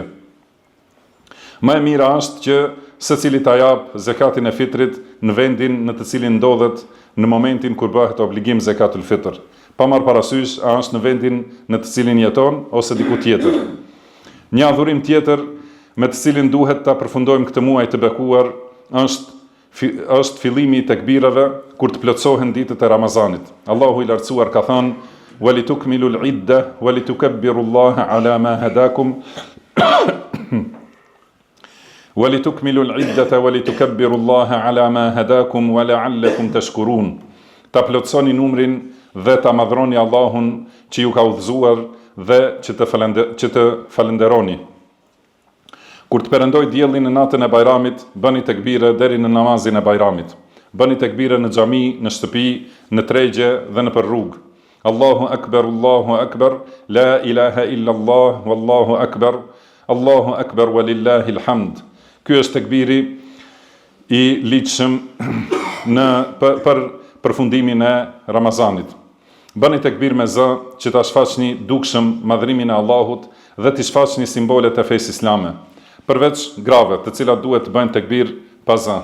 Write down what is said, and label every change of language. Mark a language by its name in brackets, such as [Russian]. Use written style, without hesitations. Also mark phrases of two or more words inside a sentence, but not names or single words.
[Albanian] Më e mira është që secili ta jap zekatin e fitrit në vendin në të cilin ndodhet në momentin kur bëhet obligim [Arabic] زكاة الفطر, [Albanian] pa marrë parasysh a është në vendin në të cilin jeton ose diku tjetër. Një adhurim tjetër me të cilin duhet ta përfundojmë këtë muaj të bekuar është fillimi i tekbirave kur të plotësohen ditët e Ramazanit. Allahu i lartësuar ka thënë: [Arabic] "ولتكملوا العدة ولتكبروا الله على ما هداكم." "ولتكملوا العدة ولتكبروا الله على ما هداكم ولعلكم تشكرون." [Albanian] Ta plotësoni numrin dhe ta madhroni Allahun që ju ka udhëzuar dhe që të falenderoni. Kur të perëndoj dielli në natën e Bajramit, bëni tekbire deri në namazin e Bajramit. Bëni tekbire në xhami, në shtëpi, në tregje dhe në rrugë. [Arabic] الله أكبر، لا إله إلا الله، والله أكبر ولله الحمد. [Albanian] Ky është tekbiri i ligjshëm për përfundimin e Ramazanit. Bëni tekbir me zë që ta shfaqni dukshëm madhrimin e Allahut dhe të shfaqni simbolet e fesë islame, përveç grave, të cilat duhet të bëjnë tekbir pa zë.